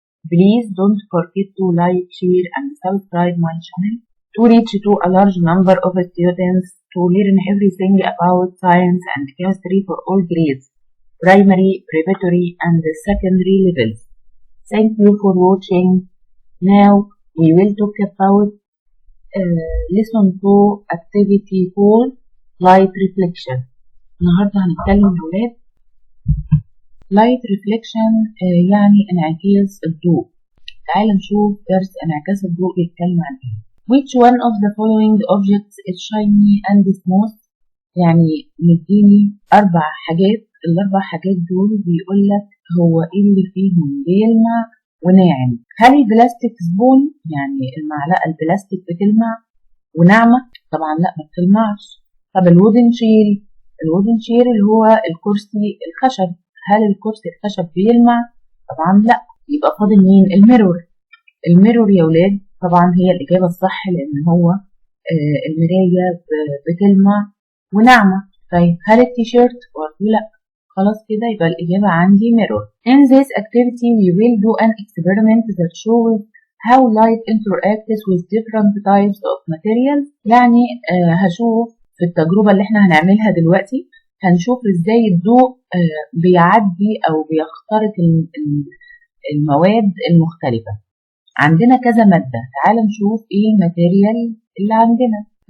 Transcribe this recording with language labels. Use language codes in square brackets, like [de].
[en] Please don't forget to like, share and subscribe my channel to reach to a large number of students to learn everything about science and chemistry for all grades, primary, preparatory and secondary levels. Thank you for watching. Now we will talk about lesson 2 activity called light reflection. [ar] النهارده هنتكلم يا ولاد [en] light reflection [ar] يعني انعكاس الضوء. تعال نشوف درس انعكاس الضوء بيتكلم عن ايه. [en] Which one of the following objects is shiny and smooth؟ [ar] يعني مديني 4 حاجات، ال4 حاجات دول بيقول لك هو ايه اللي فيهم بيلمع وناعم. هل البلاستيك سبون يعني المعلقة البلاستيك بتلمع وناعمة؟ طبعا لا ما بتلمعش. طب الوودن شيل، الوودن شيل اللي هو الكرسي الخشب، هل الكرسي الخشب بيلمع؟ طبعا لا. يبقى فاضل مين؟ الميرور. الميرور يا ولاد طبعا هي الإجابة الصح لأن هو المراية بتلمع وناعمة. طيب هل التيشيرت؟ برضه لا. خلاص كده يبقى الإجابة عندي [en] mirror. In this activity we will do an experiment that shows how light interacts with different types of materials. [ar] يعني هشوف في التجربة اللي احنا هنعملها دلوقتي هنشوف ازاي الضوء بيعدي أو بيخترق المواد المختلفة. عندنا كذا مادة، تعال نشوف ايه الماتيريال اللي عندنا.